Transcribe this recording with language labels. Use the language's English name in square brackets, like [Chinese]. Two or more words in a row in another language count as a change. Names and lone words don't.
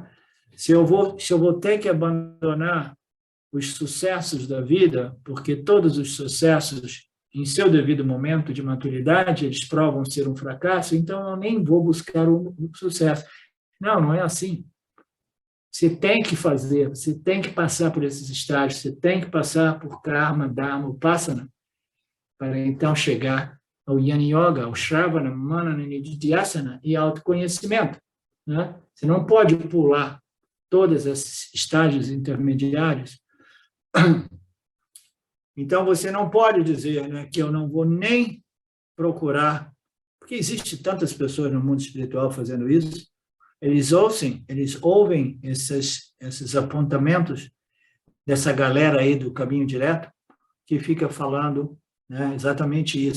[Portuguese] Se eu vou ter que abandonar os sucessos da vida, porque todos os sucessos, em seu devido momento de maturidade, eles provam ser um fracasso, então eu nem vou buscar o sucesso. Não, não é assim. Você tem que fazer, você tem que passar por esses estágios, você tem que passar por [Sanskrit] karma, dharma, upasana, [Portuguese] para então chegar ao [Sanskrit] Jnana Yoga, [Portuguese] ao [Sanskrit] Shravana, Manana, Nididhyasana [Portuguese] e autoconhecimento, né? Você não pode pular todos esses estágios intermediários. Então, você não pode dizer, né, que eu não vou nem procurar, porque existe tantas pessoas no mundo espiritual fazendo isso, eles ouvem esses apontamentos dessa galera aí do caminho direto, que fica falando, né, exatamente isso.